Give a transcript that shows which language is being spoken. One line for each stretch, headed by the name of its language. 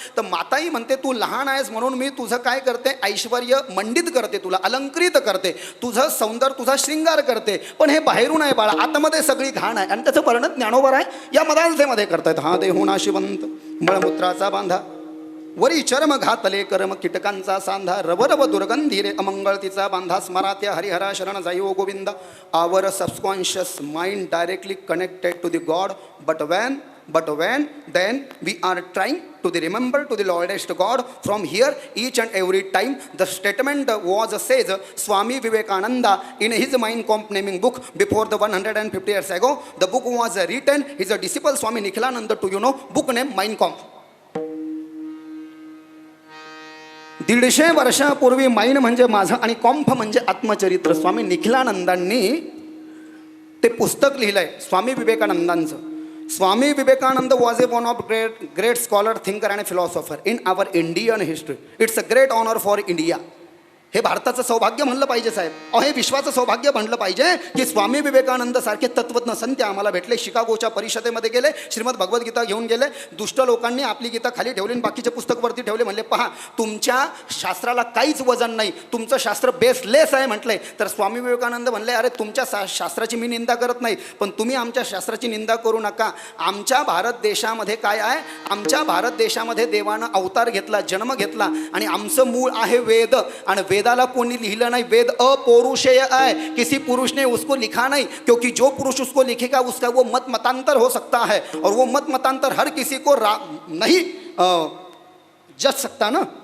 Marathi: तर माताही म्हणते तू लहान आहेस म्हणून मी तुझं काय करते, ऐश्वर्य मंडित करते, तुला अलंकृत करते, तुझं सौंदर्य, तुझा श्रृंगार करते. पण हे बाहेरून आहे बाळा, आतमध्ये सगळी घाण आहे. आणि त्याचं वर्णन ज्ञानोबर आहे या मदालसेमध्ये करतायत. हा देहो नाशिवंत मळमूत्राचा बांधा, वरी चर्म घातले कर्म कीटकांचा सांधा, रवरव दुर्गंधीरे अमंगळ तिचा बांधा, स्मरात्या हरिहरा शरण जायो गोविंद.
English: Our subconscious mind directly connected to the God, but when then we are trying to the remember to the Lordest God from here each and every time. The statement was says Swami Vivekananda in his Mein Kampf naming book before the 150 years ago. The book was written, his disciple Swami Nikhilananda, to you know, book name Mein Kampf.
Marathi: 150 वर्षापूर्वी mine म्हणजे माझं आणि Kampf म्हणजे आत्मचरित्र स्वामी निखिलानंदांनी ते पुस्तक लिहिलंय. स्वामी विवेकानंदांचं.
English: Swami Vivekananda was a one of great scholar, thinker and philosopher in our Indian history. It's a great honor for India.
Marathi: हे भारताचं सौभाग्य म्हणलं पाहिजे साहेब. हे विश्वाचं सौभाग्य म्हणलं पाहिजे की स्वामी विवेकानंद सारखे तत्वज्ञ संत आम्हाला भेटले. शिकागोच्या परिषदेमध्ये गेले, श्रीमद भगवद्गीता घेऊन गेले. दुष्ट लोकांनी आपली गीता खाली ठेवली आणि बाकीचे पुस्तक वरती ठेवले. म्हणले पहा तुमच्या शास्त्राला काहीच वजन नाही, तुमचं शास्त्र बेसलेस आहे म्हटलंय. तर स्वामी विवेकानंद म्हणले अरे तुमच्या शास्त्राची मी निंदा करत नाही, पण तुम्ही आमच्या शास्त्राची निंदा करू नका. आमच्या भारत देशामध्ये काय आहे, आमच्या भारत देशामध्ये देवानं अवतार घेतला, जन्म घेतला आणि आमचं मूळ आहे वेद. आणि वेदाला कोणी लिहिलं नाही.
Hindi: वेद अपौरुषेय है, किसी पुरुष ने उसको लिखा नहीं, क्योंकि जो पुरुष उसको लिखेगा उसका वो मत मतांतर हो सकता है और वो मत मतांतर हर किसी को नहीं जज सकता ना.